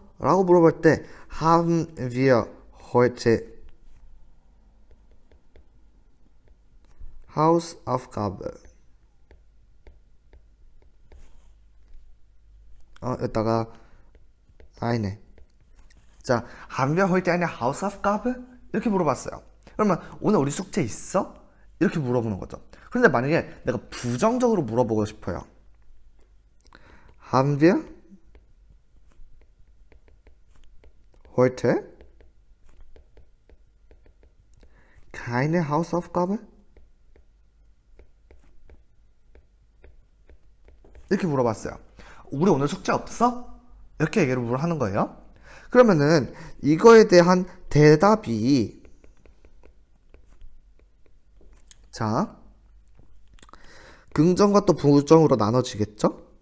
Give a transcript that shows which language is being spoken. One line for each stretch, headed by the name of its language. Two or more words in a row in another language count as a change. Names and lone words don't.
Korean: 라고 물어볼 때
German: Haben wir heute Hausaufgabe?
Korean: 여기다가 아니네. 자,
German: haben wir heute eine Hausaufgabe?
Korean: 이렇게 물어봤어요. 그러면 오늘 우리 숙제 있어? 이렇게 물어보는 거죠. 그런데 만약에 내가 부정적으로 물어보고 싶어요.
German: Haben wir heute keine Hausaufgabe?
Korean: 이렇게 물어봤어요. 우리 오늘 숙제 없어? 이렇게 얘기를 하는 거예요. 그러면은 이거에 대한 대답이 자, 긍정과 또 부정으로 나눠지겠죠?